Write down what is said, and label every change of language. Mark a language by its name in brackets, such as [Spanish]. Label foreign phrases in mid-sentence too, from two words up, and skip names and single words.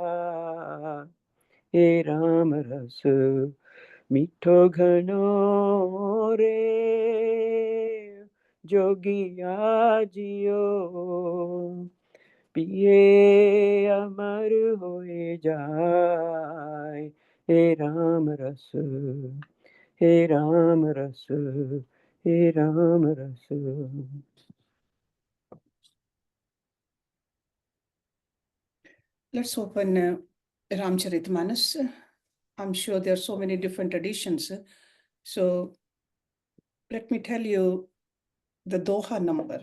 [Hindi] हे राम रस मिठो घनो रे, जोगिया जियो पिए अमर होए जाए। हे राम रस, हे राम रस, हे राम रस। [English] Let's open Ramcharitmanas. I'm sure there are so many different editions. So let me tell you the Doha number.